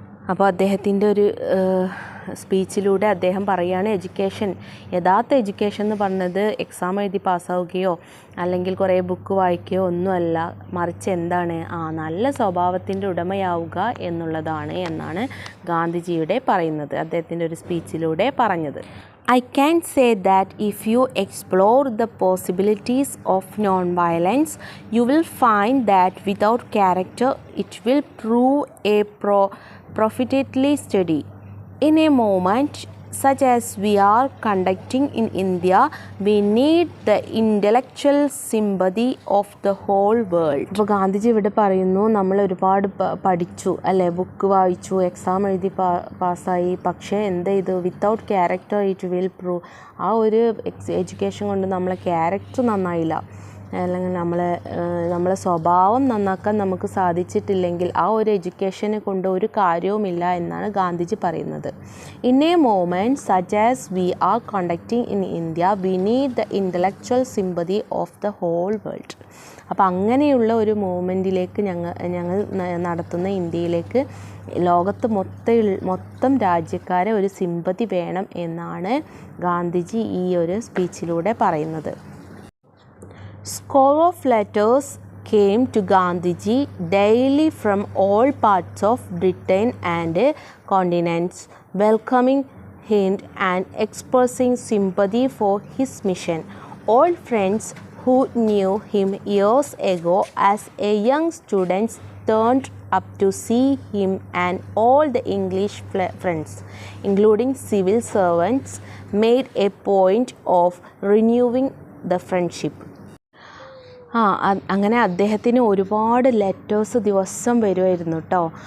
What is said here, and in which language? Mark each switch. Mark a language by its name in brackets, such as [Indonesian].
[Malayalam] അപ്പോൾ അദ്ദേഹത്തിൻ്റെ ഒരു സ്പീച്ചിലൂടെ അദ്ദേഹം പറയുകയാണ്, യഥാർത്ഥ എഡ്യൂക്കേഷൻ എന്ന് പറഞ്ഞത് എക്സാം എഴുതി പാസ്സാവുകയോ അല്ലെങ്കിൽ കുറേ ബുക്ക് വായിക്കുകയോ ഒന്നുമല്ല, മറിച്ച് എന്താണ്, നല്ല സ്വഭാവത്തിൻ്റെ ഉടമയാവുക എന്നുള്ളതാണ് എന്നാണ് ഗാന്ധിജിയുടെ പറയുന്നത്, അദ്ദേഹത്തിൻ്റെ ഒരു സ്പീച്ചിലൂടെ പറഞ്ഞത്. [English] I can say that if you explore the possibilities of non-violence, you will find that without character it will prove a profitable study. In a moment such as we are conducting in India, we need the intellectual sympathy of the whole world. [Malayalam] ഇപ്പോൾ ഗാന്ധിജി ഇവിടെ പറയുന്നു, നമ്മൾ ഒരുപാട് പഠിച്ചു അല്ലേ, book വായിച്ചു, exam എഴുതി പാസ്സായി, പക്ഷേ എന്ത് ചെയ്തു, [English] Without character it will prove. [Malayalam] ആ ഒരു എഡ്യൂക്കേഷൻ കൊണ്ട് നമ്മളെ ക്യാരക്ടർ നന്നായില്ല, അല്ലെങ്കിൽ നമ്മളെ സ്വഭാവം നന്നാക്കാൻ നമുക്ക് സാധിച്ചിട്ടില്ലെങ്കിൽ ആ ഒരു എഡ്യൂക്കേഷനെ കൊണ്ട് ഒരു കാര്യവുമില്ല എന്നാണ് ഗാന്ധിജി പറയുന്നത്. [English] In a moment such as we are conducting in India, we need the intellectual sympathy of the whole world. [Malayalam] അപ്പോൾ അങ്ങനെയുള്ള ഒരു മൂവ്മെൻറ്റിലേക്ക് ഞങ്ങൾ നടത്തുന്ന ഇന്ത്യയിലേക്ക് ലോകത്ത് മൊത്തം രാജ്യക്കാരെ ഒരു സിമ്പതി വേണം എന്നാണ് ഗാന്ധിജി ഈ ഒരു സ്പീച്ചിലൂടെ പറയുന്നത്. [English] Score of letters came to Gandhiji daily from all parts of Britain and continents, welcoming him and expressing sympathy for his mission. All friends who knew him years ago as a young student turned up to see him, and all the English friends, including civil servants, made a point of renewing the friendship. [Malayalam] അങ്ങനെ അദ്ദേഹത്തിന് ഒരുപാട് letters ദിവസം വരുമായിരുന്നു കേട്ടോ.